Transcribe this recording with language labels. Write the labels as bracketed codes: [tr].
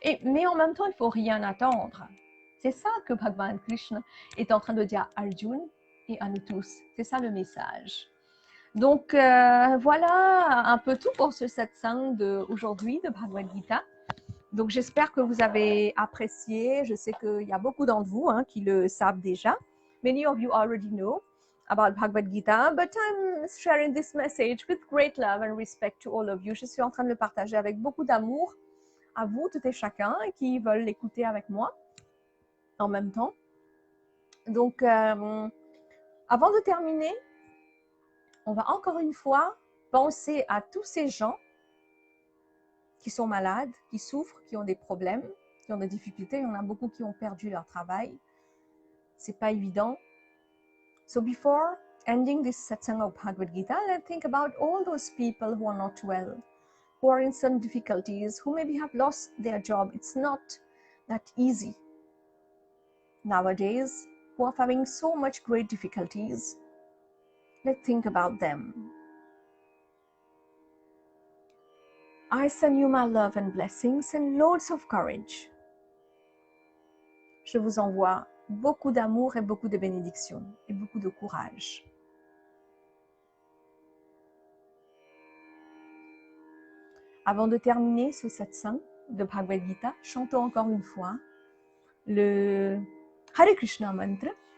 [fr] Mais en même temps, il ne faut rien attendre. C'est ça que Bhagavan Krishna est en train de dire à Arjun et à nous tous. C'est ça le message. Donc voilà un peu tout pour ce satsang d'aujourd'hui de Bhagwad Gita. Donc j'espère que vous avez apprécié. Je sais qu'il y a beaucoup d'entre vous qui le savent déjà. [en] Many of you already know about Bhagwad Gita, but I'm sharing this message with great love and respect to all of you. [fr] Je suis en train de le partager avec beaucoup d'amour à vous, tout et chacun, qui veulent l'écouter avec moi en même temps. Donc, avant de terminer, on va encore une fois penser à tous ces gens qui sont malades, qui souffrent, qui ont des problèmes, qui ont des difficultés. Il y en a beaucoup qui ont perdu leur travail. C'est pas évident. [en] So before ending this satsang of Bhagavad Gita, let's think about all those people who are not well, who are in some difficulties, who maybe have lost their job. It's not that easy nowadays, who are having so much great difficulties. Let's think about them. I send you my love and blessings and loads of courage. [fr] Je vous envoie beaucoup d'amour et beaucoup de bénédictions et beaucoup de courage. Avant de terminer ce satsang de Bhagavad Gita, chantons encore une fois le Hare Krishna mantra.